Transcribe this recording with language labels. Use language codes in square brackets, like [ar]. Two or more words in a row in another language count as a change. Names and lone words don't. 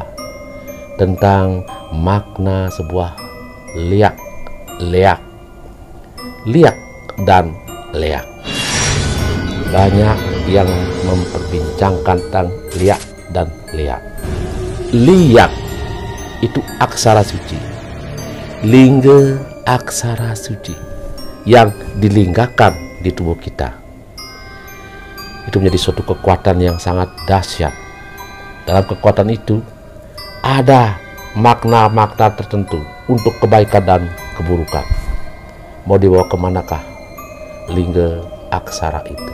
[id] Tentang makna sebuah liak dan leak. Banyak yang memperbincangkan tentang liak dan leak. Liak itu aksara suci, lingga aksara suci yang dilinggakan di tubuh kita. Itu menjadi suatu kekuatan yang sangat dahsyat. Dalam kekuatan itu ada makna-makna tertentu untuk kebaikan dan keburukan. Mau dibawa kemanakah lingga aksara itu?